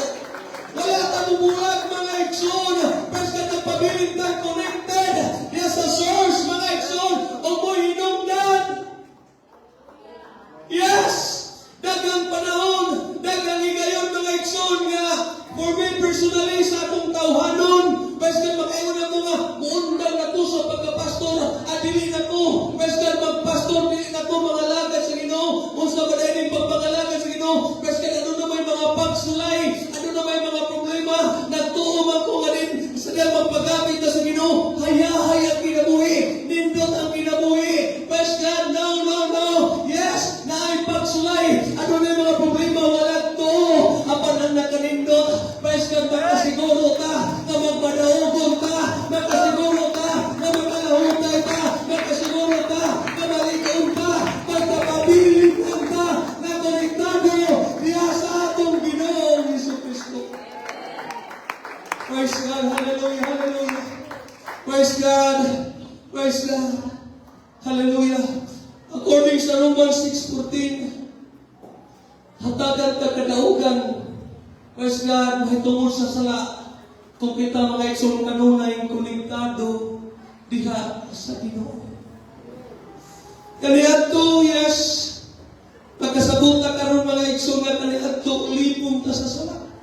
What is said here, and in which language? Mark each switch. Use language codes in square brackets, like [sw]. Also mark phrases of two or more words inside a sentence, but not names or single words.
[ceb] Wala tayong bulag mga ikson, [en] praise God, [ceb] nagpabilin tang connected diha sa source mga ikson, o mo'y hinungdan. [en] Yes! [ceb] Dagang panahon, dagang higayon mga ikson nga, [en] for me personally [ceb] sa atong tawhanon, [en] praise God, [ceb] mag-ayon na mga muundang na to sa pagkapastor, at dili na to, praise God, magpastor, dili na to mga lagad sa Ginoo, unsa ba dahil yung pagpangalagad sa Ginoo, [en] praise God, [ceb] ano na may mga pagsulay, ano na may mga problema, nagtuuman ko nga din, sa dahil magpagamit na sa Ginoo, hayahay ang kinabuhi, nindot ang kinabuhi, [en] praise God, no, yes, [ceb] na ay pagsulay, ano na yung mga problema, wala to, apan ang nakanindot, [en] praise God, [ceb] makasiguro ka, na magpadaogon ka, makasiguro ka, na makalahutay ka, makasiguro ka, na malikaon ka, magpapabilin ka, na konektado diha sa atong Ginoong Jesucristo. [en] Praise God, hallelujah, hallelujah. Praise God, praise God, hallelujah. [ceb] According sa Romans 6:14, hatagan ka kadaugan, [en] praise God, [ceb] mahitungod sa sala, kung kita mga ikson kanunay konektado diha sa Ginoo. Kaniadto, yes, pagkasabot na karon mga ikson nga kaniadto, lipong ta sa sala.